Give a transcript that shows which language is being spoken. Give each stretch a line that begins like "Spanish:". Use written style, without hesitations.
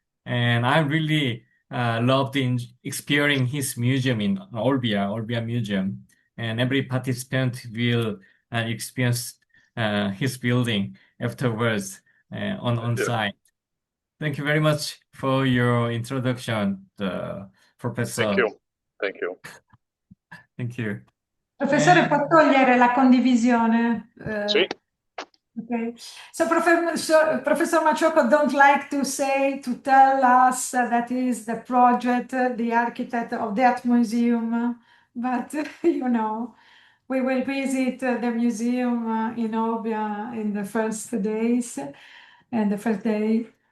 English: And I really loved in exploring his museum in Olbia Museum. And every participant will experience his building afterwards on site. Thank you very much for your introduction, Professor. Thank you. Thank you. Thank you.
Italian: Professore, può togliere la condivisione? Sì.
English: Okay. So Professor Maciocco don't like to tell us that is the project, the architect of that museum, but you know, we will visit the museum in Olbia in the first days, and the first day.